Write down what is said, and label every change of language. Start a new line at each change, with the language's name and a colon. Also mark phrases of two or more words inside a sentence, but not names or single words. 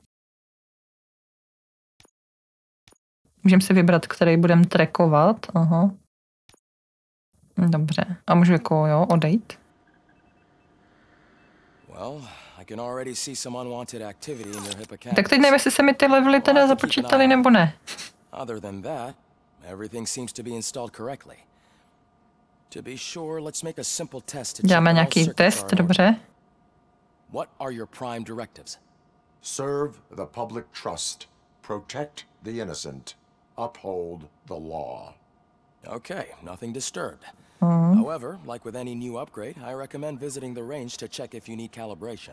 Czech: Můžeme si vybrat, který budeme trackovat. Aha. Dobře. A můžu jako, jo, odejít? Tak teď nevím, jestli se mi ty levely teda započítaly nebo ne.
English: Other than that, everything seems to be installed correctly. To be sure, let's make a simple test to
Czech: Děláme nějaký test, dobře.
English: What are your prime directives? Serve the public trust, protect the innocent, uphold the law. Okay, nothing disturbed. However, like with any new upgrade, I recommend visiting the range to check if you need calibration.